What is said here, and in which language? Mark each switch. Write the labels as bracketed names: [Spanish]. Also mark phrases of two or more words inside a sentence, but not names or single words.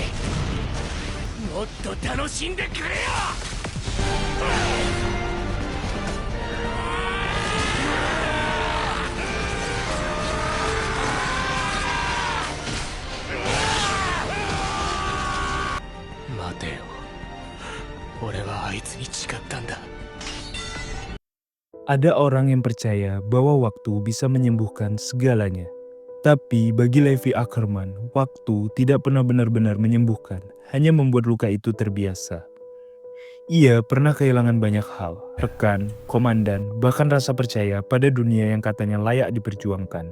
[Japanese] もっと楽しんでくれよ。待てよ、俺はあいつに誓ったんだ。 [Indonesian] Ada orang yang percaya bahwa waktu bisa menyembuhkan segalanya. Tapi bagi Levi Ackerman, waktu tidak pernah benar-benar menyembuhkan, hanya membuat luka itu terbiasa. Ia pernah kehilangan banyak hal, rekan, komandan, bahkan rasa percaya pada dunia yang katanya layak diperjuangkan.